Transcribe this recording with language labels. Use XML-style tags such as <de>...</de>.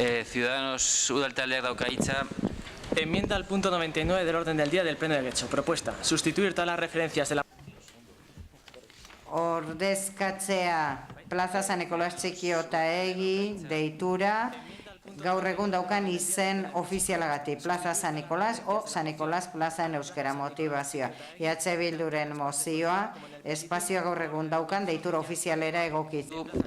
<eu>Ciudadanos udal taldeak dauka hitza.</eu> <es>Enmienda al punto 99 del orden del día del Pleno de Getxo. Propuesta: sustituir todas las referencias de la...</es> <eu>Ordezkatzea Plaza San Nikolas Txikiotaegi deitura gaur egun daukan izen ofizialagatik.</eu> <es>Plaza San Nikolas o San Nikolas Plaza en euskera motivazioa.</es> <eu>EH Bilduren mozioa, espazioa gaur egun daukan deitura ofizialera egokitu.</eu>